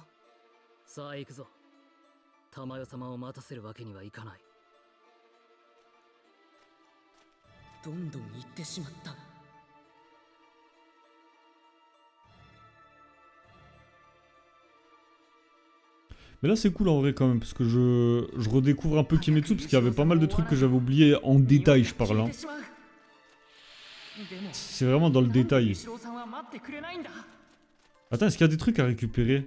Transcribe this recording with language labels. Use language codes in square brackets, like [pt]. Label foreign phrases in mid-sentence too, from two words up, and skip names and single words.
[ja] さあ行くぞ。玉代様を待たせるわけにはいかない。どんどん行ってしまった。 [fr] Mais là, c'est cool en vrai quand même, parce que je redécouvre un peu Kimetsu, parce qu'il y avait pas mal de trucs que j'avais oubliés en détail, je parle. Hein. C'est vraiment dans le détail. Attends, est-ce qu'il y a des trucs à récupérer?